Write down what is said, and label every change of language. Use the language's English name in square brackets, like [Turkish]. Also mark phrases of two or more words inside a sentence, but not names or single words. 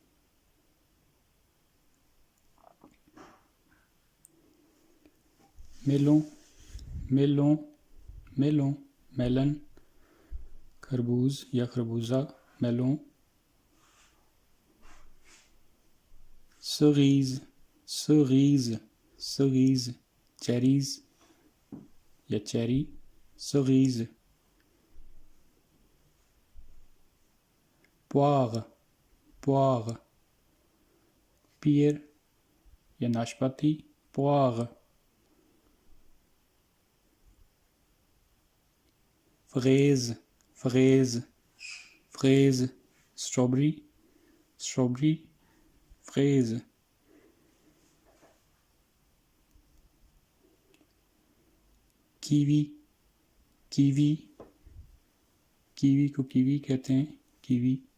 [French] melon melon melon मेलन [Hindi] खरबूज या खरबूजा, [French] मेलों। cerise cerise cerise [Hindi] चेरीज या चेरी, [French] cerise। poire poire पियर [Hindi] या नाशपाती, [French] poire। fraise fraise fraise [English] strawberry strawberry, [French] fraise। [Hindi] कीवी कीवी कीवी को कीवी कहते हैं, कीवी।